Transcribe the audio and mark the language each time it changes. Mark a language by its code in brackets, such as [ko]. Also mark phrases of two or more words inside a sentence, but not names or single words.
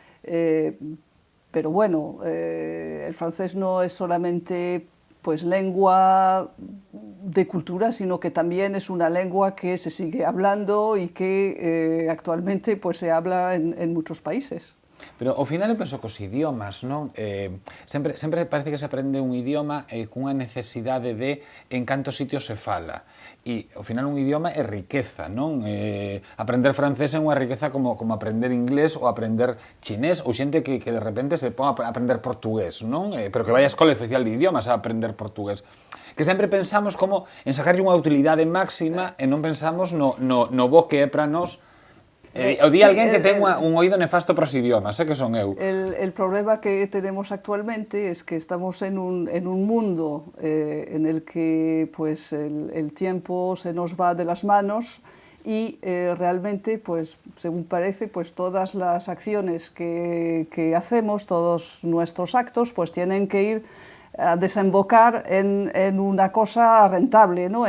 [es] Pero bueno, el francés no es solamente pues lengua de cultura, sino que también es una lengua que se sigue hablando y que actualmente pues se habla en muchos países. [gl] Pero ao final eu penso que os idiomas, non? Sempre parece que se aprende un idioma cunha necesidade de en cantos sitios se fala. E ao final un idioma é riqueza, non? Aprender francés é unha riqueza como aprender inglés ou aprender chinés ou xente que de repente se pon a aprender portugués, non? Pero que vai á escola oficial de idiomas a aprender portugués. Que sempre pensamos como en sacarlle unha utilidade máxima e non pensamos no bo que é para nós. O di alguén que ten un oído nefasto para os idiomas, que son eu. [es] El problema que tenemos actualmente es que estamos en un mundo en el que pues, el tiempo se nos va de las manos y realmente, pues, según parece, pues, todas las acciones que hacemos, todos nuestros actos, pues, tienen que ir a desembocar en una cosa rentable, ¿no?